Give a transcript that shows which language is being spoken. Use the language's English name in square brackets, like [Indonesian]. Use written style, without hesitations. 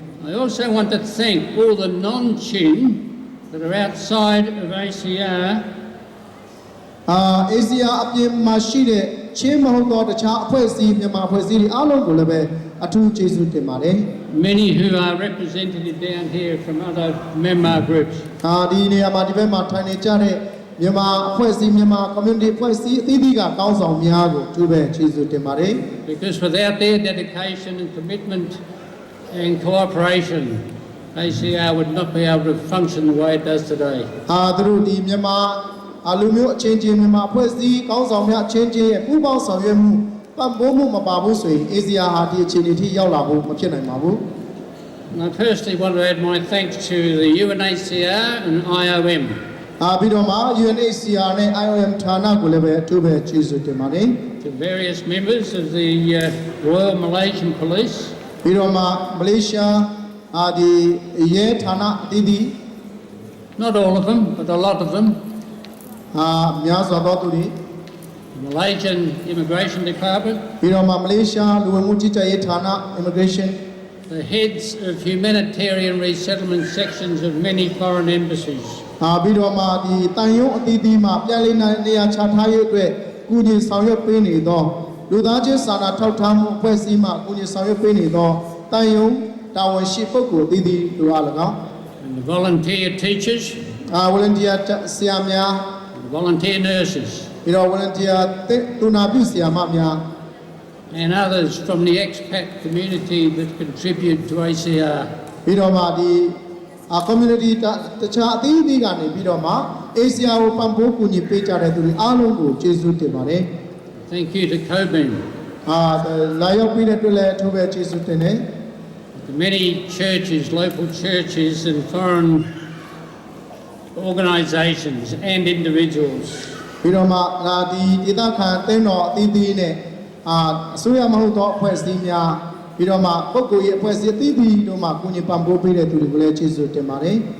[English] I also want to thank all the non-Chin that are outside of ACR. [Burmese] ACR အပြင်မှာရှိတဲ့ချင်းမဟုတ်တော့တခြားအဖွဲ့အစည်းမြန်မာအဖွဲ့အစည်းတွေအားလုံးကိုလည်းပဲအထူးကျေးဇူးတင်ပါတယ် [English] Many who are represented down here from other Myanmar groups. [Burmese] ဒီနေရာမှာဒီဘက်မှာထိုင်နေကြတဲ့မြန်မာအဖွဲ့အစည်းမြန်မာ community အဖွဲ့အစည်းအသီးသီးကကောင်းဆောင်များကိုအထူးပဲကျေးဇူးတင်ပါတယ် [English] Because without their dedication and commitment and cooperation, ACR would not be able to function the way it does today. [Burmese] သူတို့ဒီမြန်မာလူမျိုးအချင်းချင်းမြန်မာအဖွဲ့အစည်းကောင်းဆောင်များအချင်းချင်းရဲ့ပူးပေါင်းဆောင်ရွက်မှုပံ့ပိုးမှုမပါဘူးဆိုရင် ACR ဟာဒီအခြေအနေထိရောက်လာဖို့မဖြစ်နိုင်ပါဘူး [English] I personally want to add my thanks to the UNHCR and IOM. [Burmese] ပြီးတော့မှ UNHCR နဲ့ IOM ဌာနကိုလည်းပဲအထူးပဲကျေးဇူးတင်ပါတယ် [English] To various members of the Royal Malaysian Police. [Burmese] ပြီးတော့မှမလေးရှားဒီရဲဌာနအသီးသီး [English] Not all of them, but a lot of them. [Burmese] များစွာသောသူတွေ [English] Malaysian Immigration Department. [Burmese] ပြီးတော့မှမလေးရှားလူဝင်မှုကြီးကြပ်ရေးဌာန Immigration. [English] The heads of humanitarian resettlement sections of many foreign embassies. [Burmese] ပြီးတော့မှဒီတန်ယုံအသီးသီးမှာပြန်လည်နေရာချထားရေးအတွက်ကုညီဆောင်ရွက်ပေးနေသောလူသားချင်းစာနာထောက်ထားမှုအဖွဲ့အစည်းမှကုညီဆောင်ရွက်ပေးနေသောတန်ယုံတာဝန်ရှိပုဂ္ဂိုလ်အသီးသီးတို့အား၎င်း [English] And the volunteer teachers. [Burmese] volunteer ဆရာများ [English] Volunteer nurses. [Burmese] ပြီးတော့ volunteer တူနာပြုဆရာမများ [English] And others from the expat community that contribute to ACR. [Burmese] ပြီးတော့မှဒီ community တခြားအသီးသီးကနေပြီးတော့မှ ACR ကိုပံ့ပိုးကူညီပေးကြတဲ့သူတွေအားလုံးကိုကျေးဇူးတင်ပါတယ် [English] Thank you to COBIN. [Burmese] လာရောက်ပြီးတဲ့အတွက်လည်းအထူးပဲကျေးဇူးတင်တယ် [English] The many churches, local churches and foreign organisations and individuals. [Burmese] ပြီးတော့မှဒါဒီဒေသခံအသင်းတော်အသီးသီးနဲ့အစိုးရမဟုတ်သောအဖွဲ့အစည်းများပြီးတော့မှပုဂ္ဂိုလ်ရေးအဖွဲ့အစည်းအသီးသီးတို့မှကူညီပံ့ပိုးပေးတဲ့သူတွေကိုလည်းကျေးဇူးတင်ပါတယ်